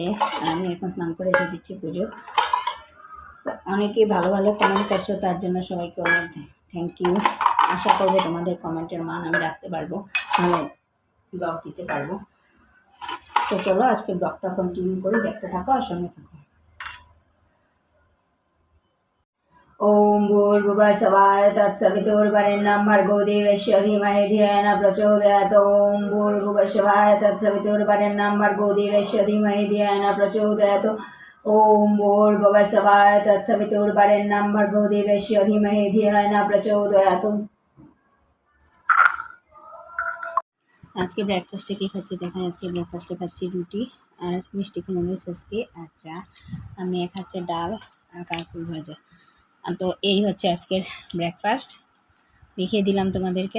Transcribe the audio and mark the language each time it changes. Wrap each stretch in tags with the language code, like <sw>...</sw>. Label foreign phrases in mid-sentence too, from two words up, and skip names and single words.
<bn>আর আমি এখন স্নান করে এসে দিচ্ছি পুজো। তো অনেকেই ভালো ভালো কমেন্ট করছো, তার জন্য সবাইকে অনেক</bn> <en>thank you.</en> <bn>আশা করবো তোমাদের কমেন্টের মান আমি রাখতে পারবো, ভালো ব্লগ দিতে পারবো। তো চলো আজকে ব্লগটা কন্টিনিউ করি, দেখতে থাকো আর সঙ্গে থাকো।</bn> <sa>ओम भूर्भुवः स्वः तत्सवितुर्वरेण्यं भर्गो देवस्य धीमहि धियो न प्रचोदयात्। ओम भूर्भुवः स्वः तत्सवितुर्वरेण्यं भर्गो देवस्य धीमहि धियो न प्रचोदयात्। ओम भूर्भुवः स्वः तत्सवितुर्वरेण्यं भर्गो देवस्य धीमहि धियो न प्रचोदयात्।</sa> <bn>আজকে ব্রেকফাস্টে কি খাচ্ছি দেখেন। আজকে ব্রেকফাস্টে খাচ্ছি রুটি আর মিষ্টি কুমড়ো সসকে আর চা। আর মেয়ে খাচ্ছে ডাল আর কাঁকরোল ভাজা। তো এই হচ্ছে আজকের ব্রেকফাস্ট, দেখিয়ে দিলাম তোমাদেরকে।</bn>